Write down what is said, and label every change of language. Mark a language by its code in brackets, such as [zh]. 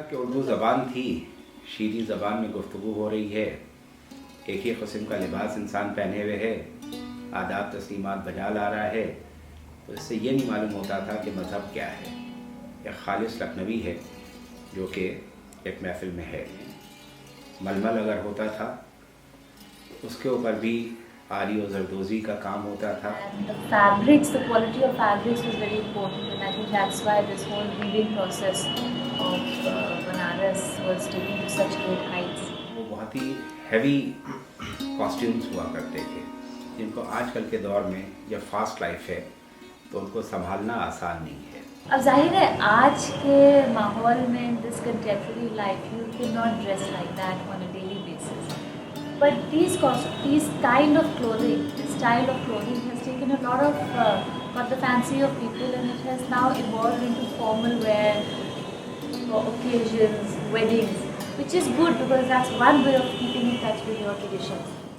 [hi] कि उर्दू ज़बान थी, शीरी ज़बान में गुफ्तगू हो रही है, एक ही किस्म का लिबास इंसान पहने हुए है, आदाब तस्लीमात बजा ला रहा है, तो इससे ये नहीं मालूम होता था कि मज़हब क्या है। एक खालिस लखनवी है जो कि एक महफिल में है। मलमल अगर होता था उसके ऊपर भी आरी और जरदोज़ी का काम होता था। [en] The fabrics, the quality of fabrics was very important, and I think that's why this whole weaving process of Banaras was taken to such great heights. [hi] वो बहुत ही हैवी कॉस्ट्यूम्स हुआ करते थे, जिनको आजकल के दौर में जब फास्ट लाइफ है तो उनको संभालना आसान नहीं है। अब जाहिर है आज के माहौल में [en] This contemporary life you can not dress like that on a daily basis, but these kind of clothing, this style of clothing has taken a lot of got the fancy of people, and it has now evolved into formal wear for occasions, weddings, which is good because that's one way of keeping in touch with your traditions.